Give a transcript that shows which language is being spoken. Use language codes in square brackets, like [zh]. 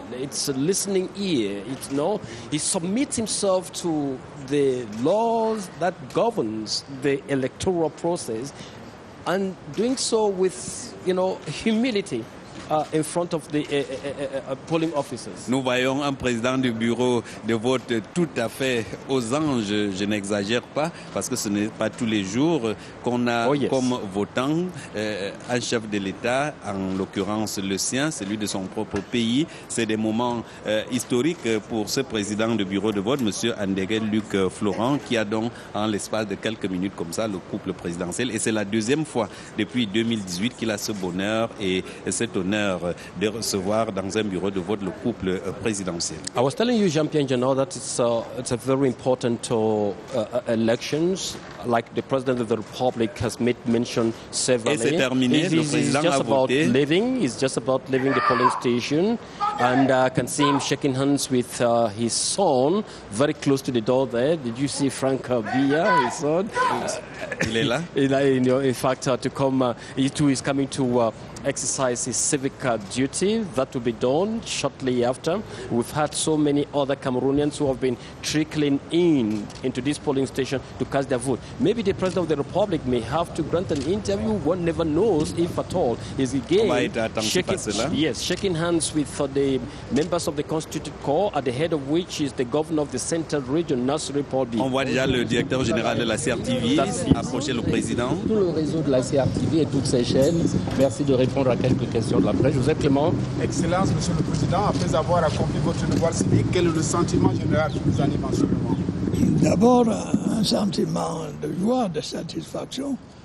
[en] It's a listening ear. He submits himself to the laws that governs the electoral process, and doing so with humility. In front of the polling officers. [fr] Nous voyons un président du bureau de vote tout à fait aux anges, je n'exagère pas, parce que ce n'est pas tous les jours qu'on a comme votant un chef de l'État, en l'occurrence le sien, celui de son propre pays. C'est des moments historiques pour ce président du bureau de vote, M. Andegel Luc Florent, qui a donc en l'espace de quelques minutes comme ça le couple présidentiel. Et c'est la deuxième fois depuis 2018 qu'il a ce bonheur et cet honneur de recevoir dans un bureau de vote le couple présidentiel. [en] I was telling you, Jean-Pierre Njana, that it's a very important elections, like the President of the Republic has made mention severally. [fr] Et c'est terminé, le président a voté. [en] It's just about leaving the polling station, and I can see him shaking hands with his son, very close to the door there. Did you see Frank Biya, his son? [fr] Il est là. [en] In fact, to come, he too is coming to exercise his civic duty. That will be done shortly after. We've had so many other Cameroonians who have been trickling into this polling station to cast their vote. Maybe the President of the Republic may have to grant an interview. One never knows, if at all. Is again shaking hands with the members of the Constituted Corps, at the head of which is the governor of the Central Region, Nasri Paul-Bi. [fr] On voit déjà le directeur général de la CRTV approcher le président. Tout le réseau de la CRTV et toutes ses chaînes. Merci de répondre à quelques questions de la presse. Joseph Clément. Excellence, Monsieur le Président, après avoir accompli votre devoir civique, quel est le sentiment général qui vous anime en ce moment? D'abord, un sentiment de joie, de satisfaction.